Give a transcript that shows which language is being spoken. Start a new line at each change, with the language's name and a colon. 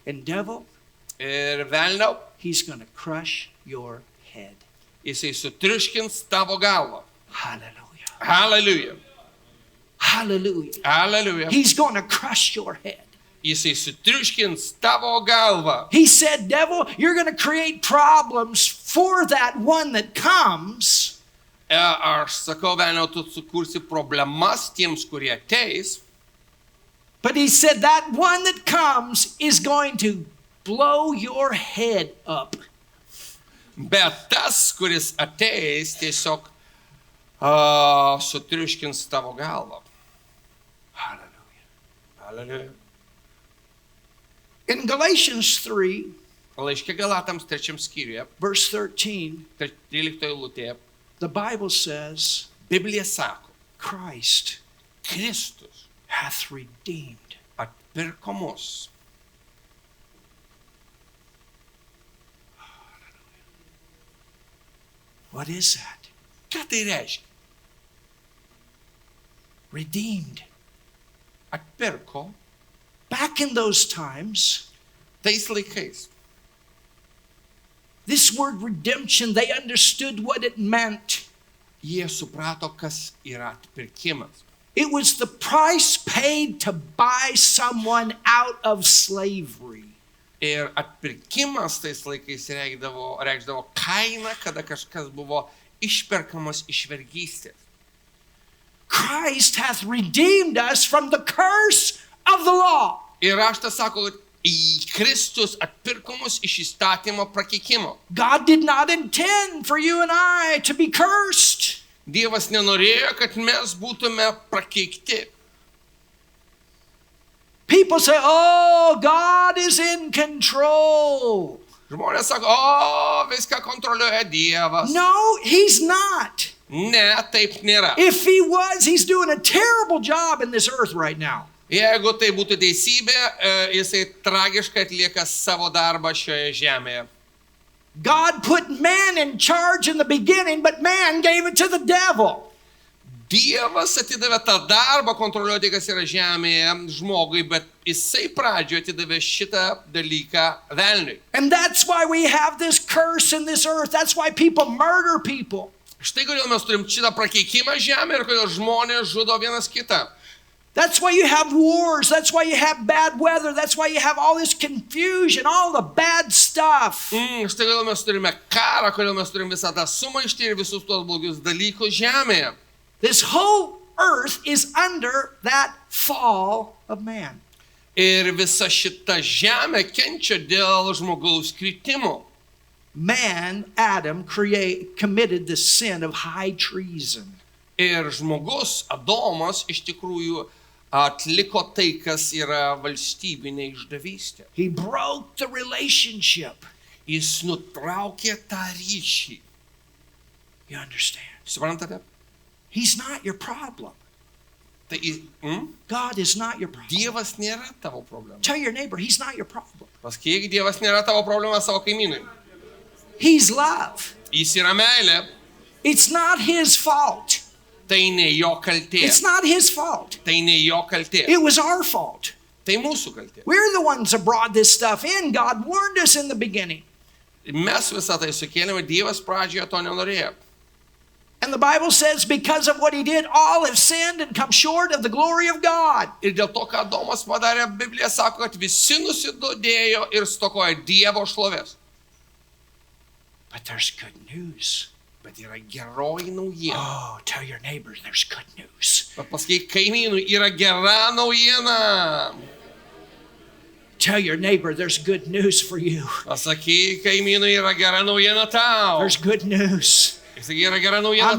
English: and devil,
Lithuanian: ir velniau,
English: he's going to crush your head.
Lithuanian: jisai sutriuškins tavo galvą.
English: Hallelujah.
Lithuanian: Hallelujah.
English: Hallelujah.
Lithuanian: Hallelujah.
English: He's going to crush your head.
Lithuanian: Jisai sutriuškins tavo galvą.
English: He said, devil, you're going to create problems for that one that comes.
Lithuanian: Aš sakau, velniau, tu sukursi problemas tiems, kurie ateis.
English: But he said that one that comes is going to blow your head up.
Lithuanian: Bet tas, kuris ateis, tiesiog sutriuškins tavo galvą.
English: Hallelujah.
Lithuanian: Hallelujah.
English: In Galatians 3,
Lithuanian: Laiške Galatams 3 skyriuje,
English: verse 13,
Lithuanian: 13 eilutėje,
English: the Bible says,
Lithuanian: Biblija sako,
English: Christ
Lithuanian: Kristus
English: hath redeemed.
Lithuanian: atpirko mus.
English: What is that?
Lithuanian: Ką tai reiškia?
English: Redeemed.
Lithuanian: Atpirko
English: Back in those times,
Lithuanian: tais laikais.
English: this word redemption, they understood what it meant.
Lithuanian: Jie suprato, kas yra atpirkimas.
English: It was the price paid to buy someone out of slavery.
Lithuanian: Ir atpirkimas tais laikais reikšdavo kainą, kada kažkas buvo išperkamas iš vergystės.
English: Christ hath redeemed us from the curse of the law.
Lithuanian: Ir raštas sako, kad Kristus atpirko mus iš įstatymo prakeikimo.
English: God did not intend for you and I to be cursed.
Lithuanian: Dievas nenorėjo, kad mes būtume prakeikti.
English: People say, oh, God is in control.
Lithuanian: Žmonės sako, o, viską kontroliuoja Dievas.
English: No, he's not.
Lithuanian: Ne, taip nėra.
English: If he was, he's doing a terrible job in this earth right now.
Lithuanian: Jeigu tai būtų teisybė, jisai tragiškai atlieka savo darbą šioje žemėje.
English: God put man in charge in the beginning, but man gave it to the devil.
Lithuanian: Dievas atidavė tą darbą kontroliuoti, kas yra žemėje žmogui, bet jisai pradžioje atidavė šitą dalyką velniui.
English: And that's why we have this curse in this earth. That's why people murder people.
Lithuanian: Štai kodėl mes turim šitą prakeikimą žemėje ir kodėl žmonės žudo vienas kitą.
English: That's why you have wars. That's why you have bad weather. That's why you have all this confusion, all the bad stuff.
Lithuanian: Štai kodėl mes turime karą, kodėl mes turime visą tą sumaištį ir visus tuos blogius dalykus žemėje.
English: This whole earth is under that fall of man.
Lithuanian: Ir visa šita žemė kenčia dėl žmogaus kritimo.
English: Man, Adam, committed the sin of high treason.
Lithuanian: Ir žmogus, Adomas, iš tikrųjų atliko tai, kas yra valstybinė išdavystė.
English: He broke the relationship.
Lithuanian: Jis nutraukė tą ryšį.
English: You understand?
Lithuanian: Suprantate?
English: He's not your problem.
Lithuanian: Tai
English: God is not your problem.
Lithuanian: Dievas nėra tavo problema.
English: Tell your neighbor, he's not your problem.
Lithuanian: Pasakyk, Dievas nėra tavo problema savo kaimynui.
English: He's love.
Lithuanian: Jis yra meilė.
English: It's not his fault.
Lithuanian: Tai ne jo kaltė.
English: It's not his fault.
Lithuanian: Tai ne jo kaltė.
English: It was our fault.
Lithuanian: Tai mūsų kaltė.
English: We're the ones that brought this stuff in. God warned us in the beginning.
Lithuanian: Mes visą tai sukėlėme, Dievas pradžioje to nenorėjo.
English: And the Bible says because of what he did, all have sinned and come short of the glory of God.
Lithuanian: Ir dėl to, ką Adomas padarė, Biblija sako, kad visi nusidodėjo ir stokoja Dievo šlovės.
English: But there's good news.
Lithuanian: Bet yra geroji naujiena.
English: Oh, tell your neighbors there's good news.
Lithuanian: Bet pasakyk kaimynui, yra gera naujiena.
English: Tell your neighbor there's good news for you.
Lithuanian: Pasakyk kaimynui, yra gera naujiena tau.
English: There's good news.
Lithuanian: Pasakyk, yra gera naujiena